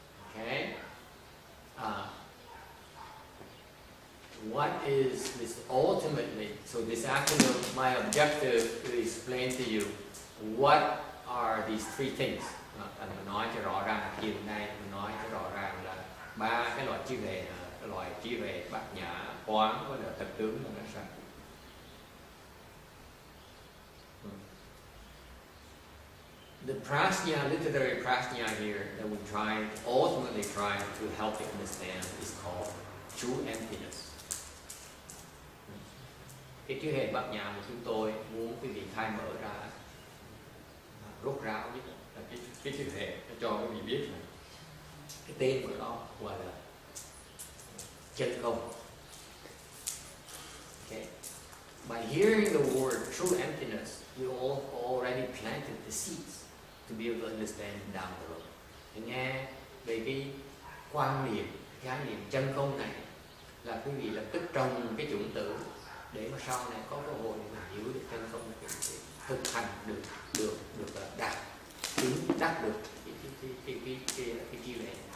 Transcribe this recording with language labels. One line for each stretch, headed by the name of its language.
English: Okay? What is this ultimately? So this afternoon, my objective is to explain to you what are these three things.
Vietnamese: Mình nói cho rõ ràng, chiều nay mình nói cho rõ ràng là ba cái loại trí huệ bát nhã, quán với là thực tướng là sao.
English: The prajna, literary prajna here that we ultimately trying to help you understand is called true emptiness.
Vietnamese: Cái trí huệ bát nhã mà chúng tôi muốn quý vị khai mở ra, rốt ráo nhất là cái trí huệ cho quý vị biết là cái tên của nó gọi là chân không.
English: Okay. By hearing the word true emptiness, you already planted the seeds to be able to understand down the road.
Vietnamese: Thì nghe về cái quan niệm, khái niệm chân không này là quý vị lập tức trồng cái chủng tử để mà sau này có cơ hội để mà hiểu được chân không, để thực hành được đạt chứng đắc được cái trí huệ.